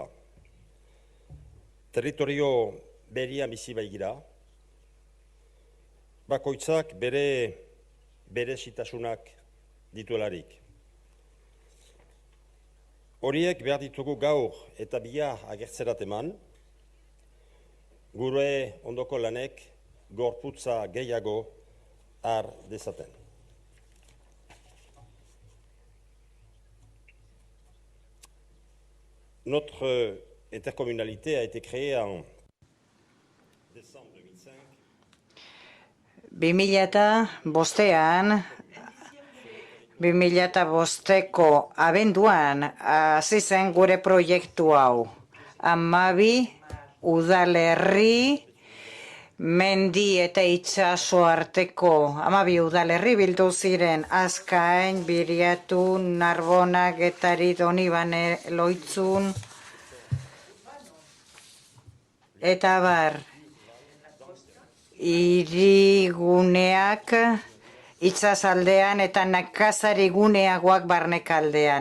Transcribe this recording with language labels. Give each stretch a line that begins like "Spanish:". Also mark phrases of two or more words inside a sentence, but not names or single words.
Basque: Territorio berian bizi baigira, bakoitzak bere berezitasunak dituelarik. Horiek behar ditugu gaur eta bihar agertzerat eman, gure ondoko lanek gorputza gehiago har dezaten.
French: Notre intercommunalité a été créée en décembre 2005.
Basque: 2005ko abenduan hasi zen gure proiektu hau. 12 udalerri, mendi eta itsaso arteko 12 udalerri bildu ziren: Azkain, Biriatu, Narbona, Getari, Donibane, Loitzun, eta bar, hiriguneak itsasaldean eta nekazari guneagoak barnekaldean.